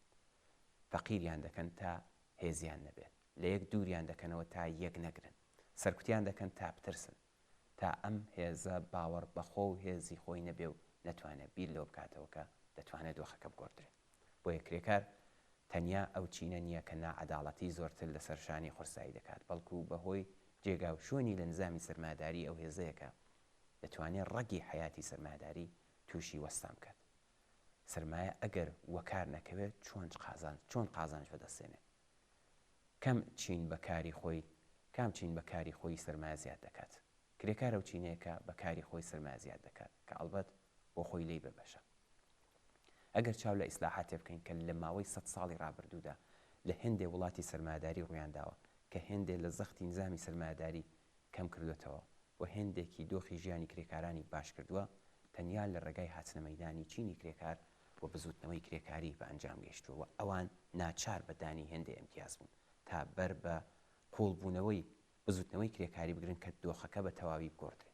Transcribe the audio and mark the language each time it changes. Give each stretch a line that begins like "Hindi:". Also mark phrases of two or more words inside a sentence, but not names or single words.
Central Kurdish: فەقیریان دەکەن تا هێزیان نەبێت، لە یەک دووریان دەکەنەوە تا یەک نەگرن، سەرکوتیان دەکەن تا بترسن، تا ئەم هێزە باوەڕ بەخۆ و هێزی خۆی نەبێ و نەتوانێت بیر لەو بکاتەوە کە دەتوانێت دۆخەکە بگۆڕدرێت. بۆیە کرێکار تەنیا ئەو چینە نییە کە نائەداڵەتی زۆرتر لە سەرشانی خورسایی دەکات، بەڵکو بەهۆی جێگا و شوێنی لە نظامی سرمایه‌داری ئەو هێزەیەکە دەتوانێت ڕەگی حیاتی سرمایه‌داری تووشی وەستان بکات. سرمایە ئەگەر وەکار نەکەوێت چۆن قازانج بەدەستێنێت؟ کام چین بەکاری خۆی سرمایە زیاد دەکات. کرێکارە و چینەیەکە بەکاری خۆی سرمایە زیاد دەکات کە ئەڵبەت بۆ خۆی لی ببەشە. ئەگەر چاو لە ئیسلاحاتێ بکەین کە لە ماوەی 100 ساڵی ڕابردوودا لە هێندێ وڵاتی سرمایه‌داری ڕوویانداوە کە هێندێ لە زەختی نظامی سرمایه‌داری کەم کردوێتەوە و هێندێکی دۆخی ژیانی کرێکارانی باش کردووە، تەنیا لە ڕێگای هاتنە مەیدانی چینی کرێکار و بزوتنەوەی کرێکاری بە ئەنجام گەیشتووە. ئەوان ناچار بەدانی هێندێ ئیمتیاز بوون تا بەر بە قوڵبوونەوەی بزوتنەوەی کرێکاری بگرن کە دۆخەکە بە تەواوی بگۆڕدرێت.